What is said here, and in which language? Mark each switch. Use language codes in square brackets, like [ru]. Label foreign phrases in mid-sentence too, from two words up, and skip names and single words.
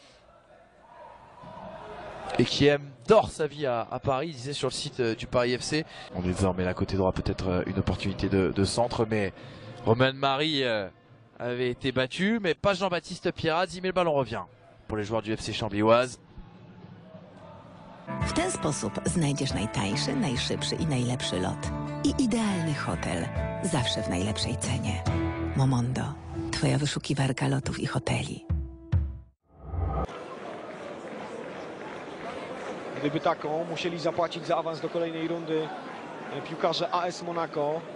[fr] Et qui adore sa vie à Paris, il disait sur le site du Paris FC. On est désormais là côté droit, peut-être une opportunité de centre, mais Romain Marie avait été battu, mais pas Jean-Baptiste Pierradzi, mais le ballon revient pour les joueurs du FC Chambly-Oise. [pl] W ten sposób znajdziesz najtańszy, najszybszy i najlepszy lot. I idealny hotel. Zawsze w najlepszej cenie. Momondo. Twoja wyszukiwarka lotów i hoteli. Gdyby taką, musieli zapłacić za awans do kolejnej rundy piłkarze AS Monaco.